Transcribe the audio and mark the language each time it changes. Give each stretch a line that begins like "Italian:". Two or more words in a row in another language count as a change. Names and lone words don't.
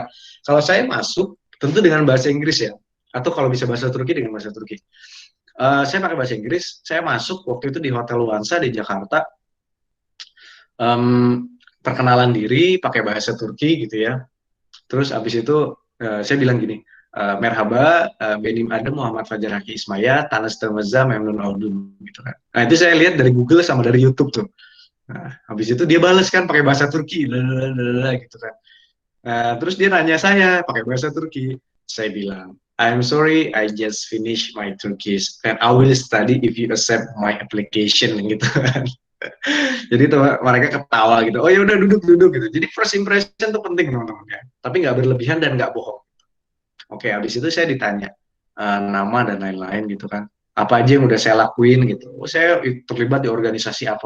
Indonesian: Kalau saya masuk, tentu dengan bahasa Inggris ya, atau kalau bisa bahasa Turki dengan bahasa Turki. Saya pakai bahasa Inggris, saya masuk waktu itu di Hotel Luansa di Jakarta, perkenalan diri pakai bahasa Turki gitu ya. Terus abis itu saya bilang gini,
Turkish: merhaba, benim adım Muhammad Fajar Haki Ismaya, tanıştığımıza memnun oldum
Indonesian: gitu kan. Nah, itu saya lihat dari Google sama dari YouTube tuh. Nah, habis itu dia bales kan pakai bahasa Turki, gitu kan. Terus dia nanya saya pakai bahasa Turki. Saya bilang,
English: I'm sorry, I just finished my Turkish and I will study if you accept my application
Indonesian: gitu kan. Jadi tuh mereka ketawa gitu. Oh ya udah duduk gitu. Jadi
English: first impression
Indonesian: tuh penting teman-teman ya. Tapi nggak berlebihan dan nggak bohong. Oke, habis itu saya ditanya nama dan lain-lain gitu kan. Apa aja yang udah saya lakuin gitu. Oh, saya terlibat di organisasi apa.